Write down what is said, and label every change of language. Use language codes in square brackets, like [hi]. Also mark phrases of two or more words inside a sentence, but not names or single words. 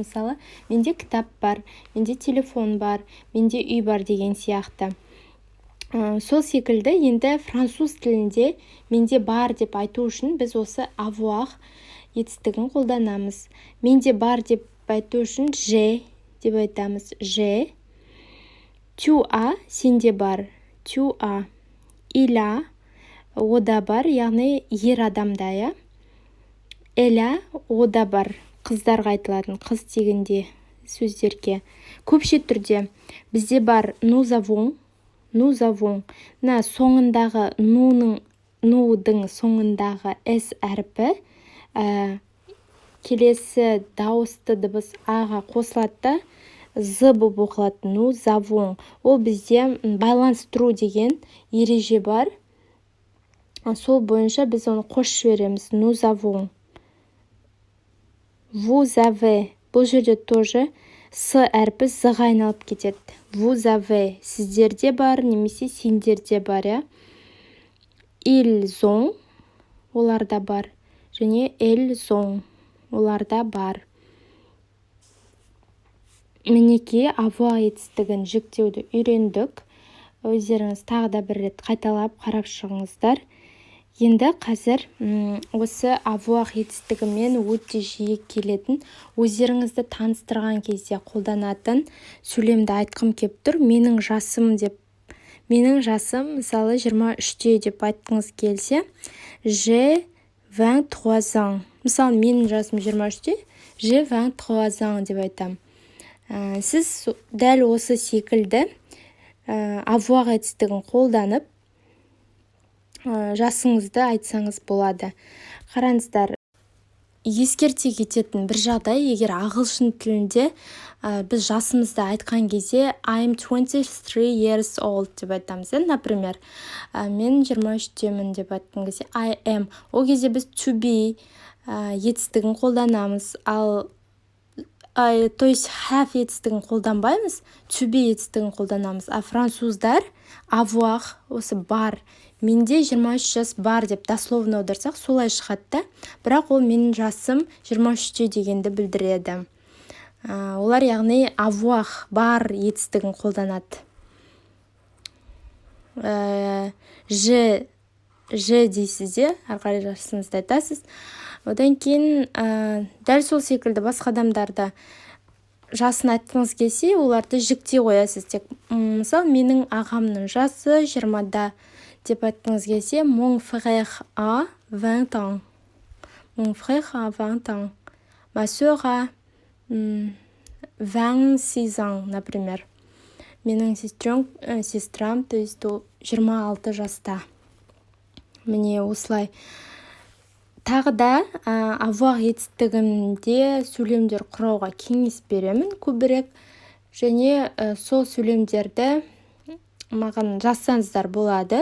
[kk] Мысалы, менде кітап бар, менде телефон бар, менде үй бар деген сияқты. Сол секілді енді француз тілінде менде бар деп айту үшін біз осы avoir етістігін қолданамыз. Менде бар деп айту үшін j'ai деп айтамыз. [fr] J'ai. Tu as, [kk] сенде бар. [fr] Tu as. Il a, [kk] ода бар, яғни ер адамда, я. [fr] Elle a, [kk] ода бар. Қыздарға айтылатын, қыз тегінде сөздерге. Көпше түрде бізде бар [fr] nous avons. [kk] Мына соңындағы нудың соңындағы с әрпі келесі дауысты дыбыс аға қосылады, з болып оқылады. [fr] Nous avons. [kk] Ол бізде байланыстыру деген ереже бар. Сол бойынша біз оны қосып жібереміз. [fr] Nous avons. Vous avez. [kk] Бұл жерде тоже с әрпі з-ға айналып кетеді. [fr] Vous avez. [kk] Сіздерде бар, немесе сендерде бар, я. [fr] Ils ont. [kk] Оларда бар. [fr] Және elles ont. [kk] Оларда бар. Мінекей avoir етістігін жіктеуді үйрендік. Өздеріңіз тағы да бір рет қайталап қарап шығыңыздар. Енді қазір осы avoir етістігімен өте жиі келетін, өздеріңізді таныстырған кезде қолданатын сөйлемді айтқым кеп тұр. Менің жасым, мысалы 23-те деп айтқыңыз келсе, [fr] j'ai 23 ans. [kk] Мысалы, менің жасым 23-те, [fr] j'ai 23 ans [kk] деп айтам. Сіз дәл осы секілді avoir етістігін қолданып, жасыңызды айтсаңыз болады. Қараңыздар, ескерте кететін бір жағдай, егер ағылшын тілінде біз жасымызды айтқан кезде [en] I'm 23 years old [kk] деп айтамыз. Например, мен 23-темін деп айтқан кезде [en] I am. [kk] Ол кезде біз [en] to be [kk] етістігін қолданамыз. [ru] То есть [kk] have етістігін қолданбаймыз, [en] to be [kk] етістігін қолданамыз. Француздар avoir, осы бар. Менде 23 жас бар деп дословно аударсақ, солай шығады. Бірақ ол менің жасым 23-те дегенді білдіреді. Олар яғни avoir бар етістігін қолданады. Je дейсіз де, арқары жасыңызды айтасыз. Одан кейін дәл сол секілді басқа адамдарда жасын айтқыңыз келсе, оларды жіктей қоясыз. Мысалы, менің ағамның жасы 20-да деп айтқыңыз келсе, [fr] mon frère a 20 ans. Mon frère a 20 ans. Ma sœur a 26 ans, например. [kk] Менің сестрам, [ru] то есть [kk] 26 жаста. Міне осылай. Тағы да avoir етістігінде сөйлемдер құрауға кеңес беремін көбірек. Және сол сөйлемдерді маған жазсаңыздар болады.